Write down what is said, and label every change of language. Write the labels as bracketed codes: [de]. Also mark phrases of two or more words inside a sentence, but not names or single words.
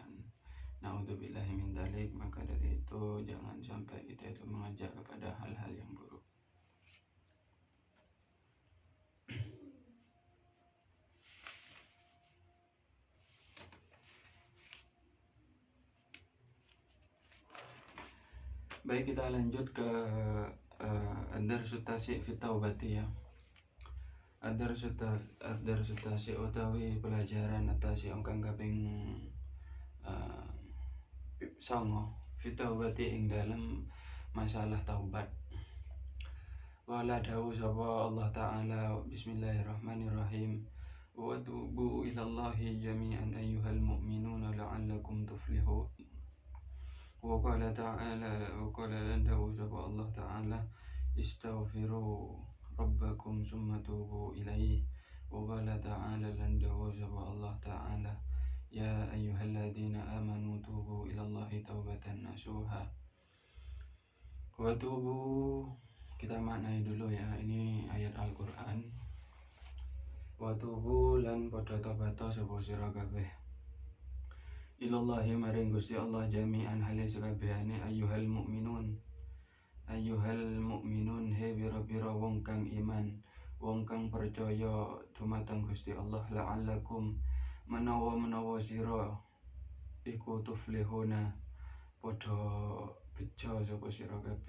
[ar] نعوذ بالله من ذلك. [id] Maka dari itu jangan sampai kita itu mengajak kepada hal-hal yang buruk. Baik, kita lanjut ke [ar] الدرس التاسع في التوبة [id] ya. [ar] الدرس التاسع' [jv] utawi pelajaran atasi kang kaping songo [ar] في التوبة [jv] ing dalam masalah taubat. [ar] ولا [jv] dawu sapa [ar] الله تعالى بسم الله الرحمن الرحيم وتوبوا إلى الله جميعا أيها المؤمنون لعلكم تفلحون. وقال تعالى وقال [jv] dawu sapa [ar] الله تعالى استغفروا ربكم ثم توبوا إليه. وقال تعالى, [jv] lan dawu sapa [ar] الله تعالى يا أيها الذين آمنوا توبوا إلى الله توبة نصوحا. وتوبوا, [id] kita maknai dulu ya, ini ayat Al-Quran. [ar] وتوبوا [jv] lan padha tobat sapa sira kabeh ilallahi maring Gusti Allah jami'an hale sakabehane [ar] أيها المؤمنون [jv] he bira-bira wong kang iman, wong kang percaya dumateng Gusti Allah, la'allakum menawa sira iku tuflihuna padha bejo sapa sira kabeh.